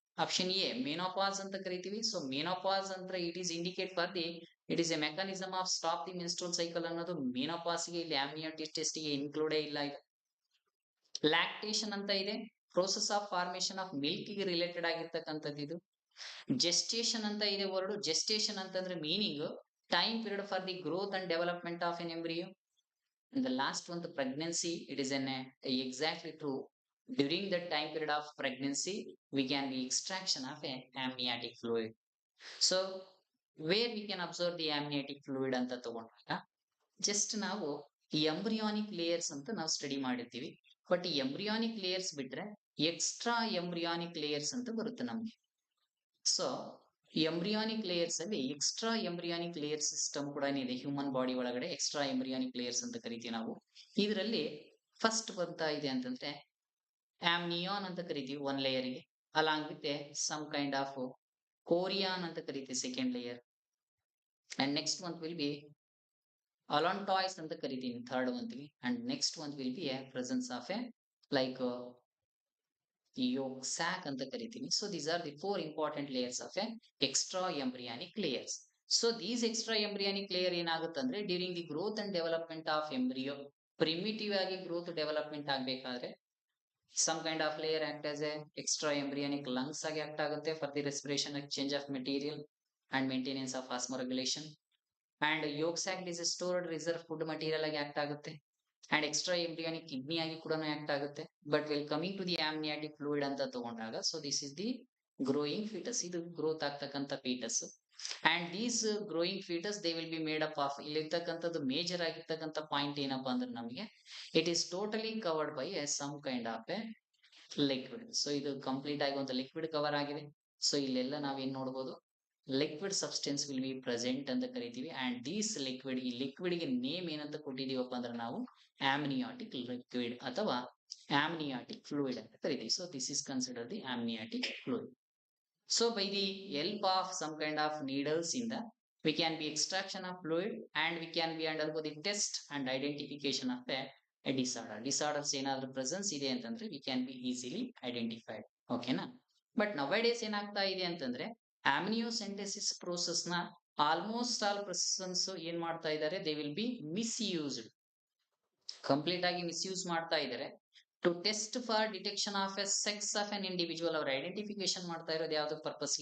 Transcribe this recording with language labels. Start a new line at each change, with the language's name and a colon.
English: option A menopause
Kannada: ಅಂತ ಕರಿತೀವಿ.
English: so menopause ಅಂದ್ರೆ it is indicate for the it is a mechanism of stop the menstrual cycle ಅನ್ನೋದು menopause ಗೆ ಇಲ್ಲಿ amniotic test ಗೆ
Kannada: ಇನ್ಕ್ಲೂಡೇ ಇಲ್ಲ. ಇದು ಲ್ಯಾಕ್ಟೇಷನ್ ಅಂತ ಇದೆ,
English: process of formation of milk ಗೆ related
Kannada: ಆಗಿರ್ತಕ್ಕಂಥದ್ದು. ಇದು ಜೆಸ್ಟೇಷನ್ ಅಂತ ಇದೆ
English: Word. Gestation ಅಂತಂದ್ರೆ meaning time period for the growth and development of an embryo. And the last one, the pregnancy, it is an exactly true. During the time period of pregnancy, we can be extraction of a amniotic fluid. So, where we can observe the amniotic fluid
Kannada: ಅಂತ ತಗೊಂಡಾಗ just ನಾವು ಈ embryonic layers ಅಂತ ನಾವು study ಮಾಡಿರ್ತೀವಿ. But ಈ embryonic layers ಬಿಟ್ರೆ extra embryonic layers ಅಂತ ಬರುತ್ತೆ ನಮ್ಗೆ. ಸೊ ಎಂಬ್ರಿಯಾನಿಕ್ ಲೇಯರ್ಸ್ ಅಲ್ಲಿ ಎಕ್ಸ್ಟ್ರಾ ಎಂಬ್ರಿಯಾನಿಕ್ ಲೇಯರ್ ಸಿಸ್ಟಮ್ ಕೂಡ ಇದೆ ಹ್ಯೂಮನ್ ಬಾಡಿ ಒಳಗಡೆ. ಎಕ್ಸ್ಟ್ರಾ ಎಂಬ್ರಿಯಾನಿಕ್ ಲೇಯರ್ಸ್ ಅಂತ ಕರಿತೀವಿ ನಾವು. ಇದರಲ್ಲಿ ಫಸ್ಟ್ ಬರ್ತಾ ಇದೆ ಅಂತಂದ್ರೆ ಆಮ್ನಿಯಾನ್ ಅಂತ ಕರಿತೀವಿ one ಲೇಯರ್ಗೆ, along with some kind of ಕೋರಿಯಾನ್ ಅಂತ ಕರಿತೀವಿ second layer.
English: and next one will be allantois
Kannada: ಅಂತ ಕರಿತೀನಿ third ಒಂತ್ಗೆ.
English: and next one will be presence of a like yolk sac
Kannada: ಅಂತ ಕರಿತೀನಿ.
English: So these are the four important layers of a extra embryonic layers. So these extra embryonic layer
Kannada: ಏನಾಗುತ್ತಂದ್ರೆ
English: During the growth and development of embryo, primitive ಆಗಿ growth development ಆಗ್ಬೇಕಾದ್ರೆ some kind of layer act as a extra embryonic lungs ಆಗಿ act ಆಗುತ್ತೆ for the respiration, exchange of material and maintenance of osmoregulation. And yolk sac is stored reserve food material
Kannada: ಆಗಿ act ಆಗುತ್ತೆ.
English: And extra embryonic kidney ಆಗಿ ಕೂಡ act ಆಗುತ್ತೆ. But well coming to the amniotic fluid ಅಂತ ತಗೊಂಡಾಗ so this is the growing foetus. ಇದು ಗ್ರೋತ್ ಆಗ್ತಕ್ಕಂಥ foetus. And these growing foetus they will be made up of,
Kannada: ಇಲ್ಲಿರ್ತಕ್ಕಂಥದ್ದು major ಆಗಿರ್ತಕ್ಕಂಥ point ಏನಪ್ಪಾ ಅಂದ್ರೆ ನಮಗೆ
English: It is totally covered by a some kind of a liquid.
Kannada: So ಇದು complete ಆಗಿ ಒಂದು liquid cover ಆಗಿದೆ. ಸೊ ಇಲ್ಲೆಲ್ಲ ನಾವೇನ್ ನೋಡ್ಬೋದು, liquid substance will be present ಅಂತ ಕರಿತೀವಿ. ಅಂಡ್ ದೀಸ್ ಲಿಕ್ವಿಡ್, ಈ ಲಿಕ್ವಿಡ್ ಗೆ ನೇಮ್ ಏನಂತ ಕೊಟ್ಟಿದೀವಪ್ಪ ಅಂದ್ರೆ ನಾವು ಆಮ್ನಿಯಾಟಿಕ್ ಲಿಕ್ವಿಡ್ ಅಥವಾ ಆಮ್ನಿಯಾಟಿಕ್ ಫ್ಲೂಯಿಡ್ ಅಂತ ಕರಿತೀವಿ.
English: So this is consider the amniotic fluid. So by the help of some kind of needles in the, we can be extraction of fluid and we can be undergo the test and identification of a disorder. Disorders
Kannada: ಏನಾದ್ರೂ
English: presence ಇದೆ ಅಂತಂದ್ರೆ we can be easily identified.
Kannada: ಓಕೆನಾ?
English: but nowadays
Kannada: ಏನಾಗ್ತಾ ಇದೆ ಅಂತಂದ್ರೆ
English: amniocentesis process ನ almost all persons
Kannada: ಏನ್ ಮಾಡ್ತಾ ಇದ್ದಾರೆ,
English: They will be misused, complete ಆಗಿ misuse ಮಾಡ್ತಾ ಇದ್ದಾರೆ. To test for detection of a sex of an individual,
Kannada: ಅವ್ರ ಐಡೆಂಟಿಫಿಕೇಶನ್ ಮಾಡ್ತಾ ಇರೋದು ಯಾವ್ದು
English: Purpose?